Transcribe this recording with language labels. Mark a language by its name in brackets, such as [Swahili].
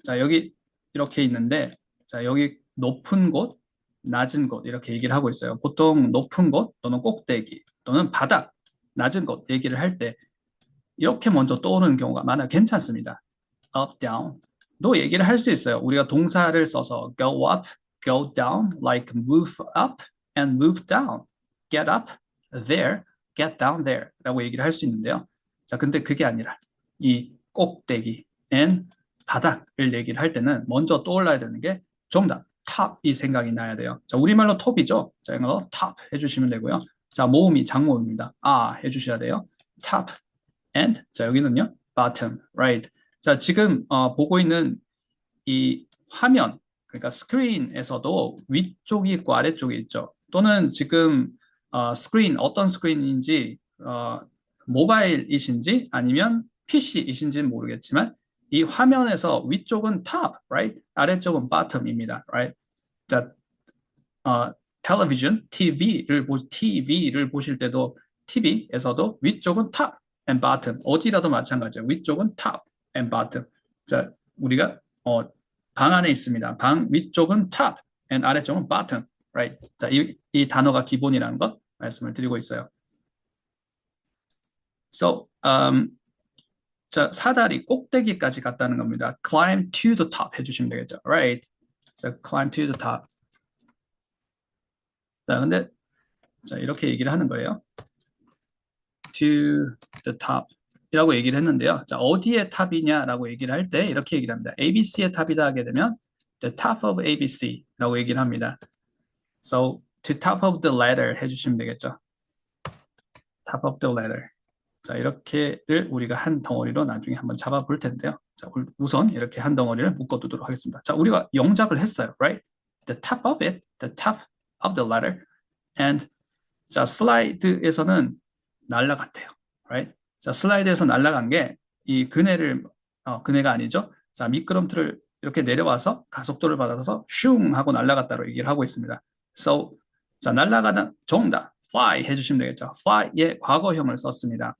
[Korean] 자, 여기 이렇게 있는데, 자, 여기 높은 곳, 낮은 곳 이렇게 얘기를 하고 있어요. 보통 높은 곳 또는 꼭대기 또는 바닥, 낮은 곳 얘기를 할 때 이렇게 먼저 떠오르는 경우가 많아요. 괜찮습니다. up, down 도 얘기를 할 수 있어요. 우리가 동사를 써서 [English] go up, go down, like move up and move down, get up there, get down there [Korean] 라고 얘기를 할 수 있는데요. 자, 근데 그게 아니라 이 꼭대기 and 바닥을 얘기를 할 때는 먼저 떠올라야 되는 게 정답, top이 생각이 나야 돼요. 자, 우리말로 top이죠. 자, 이거 top 해주시면 되고요. 자, 모음이 장모음입니다. 해주셔야 돼요. [English] top and 자, 여기는요 bottom, right. [Korean] 자, 지금 보고 있는 이 화면, 그러니까 스크린에서도 위쪽이 있고 아래쪽이 있죠. 또는 지금 스크린, 어떤 스크린인지 모바일이신지 아니면 PC이신지는 모르겠지만 이 화면에서 위쪽은 top, right? 아래쪽은 bottom입니다, right? 자, 텔레비전, TV를 보실 때도 TV에서도 위쪽은 top and bottom, 어디라도 마찬가지예요. 위쪽은 top and bottom. 자, 우리가 방 안에 있습니다. 방 위쪽은 top and 아래쪽은 bottom, right? 자, 이 단어가 기본이라는 것 말씀을 드리고 있어요. So, 자, 사다리 꼭대기까지 갔다는 겁니다. [English] Climb to the top [Korean] 해주시면 되겠죠. [English] Right? 자, climb to the top. [Korean] 자, 근데 자, 이렇게 얘기를 하는 거예요. To the top 이라고 얘기를 했는데요. 자, 어디의 탑이냐라고 얘기를 할 때 이렇게 얘기를 합니다. ABC의 탑이다 하게 되면 [English] the top of ABC [Korean] 라고 얘기를 합니다. [English] So, to top of the ladder [Korean] 해주시면 되겠죠. [English] top of the ladder. [Korean] 자, 이렇게를 우리가 한 덩어리로 나중에 한번 잡아볼 텐데요. 자, 우선 이렇게 한 덩어리를 묶어두도록 하겠습니다. 자, 우리가 영작을 했어요, right? [English] The top of it, the top of the ladder, and [Korean] 자, 슬라이드에서는 날아갔대요. Right? 자, 슬라이드에서 날아간 게 이 그네가 아니죠. 자, 미끄럼틀을 이렇게 내려와서 가속도를 받아서 슝 하고 날아갔다로 얘기를 하고 있습니다. So, 자, 날아가다 정답. fly 해주시면 되겠죠. fly의 과거형을 썼습니다.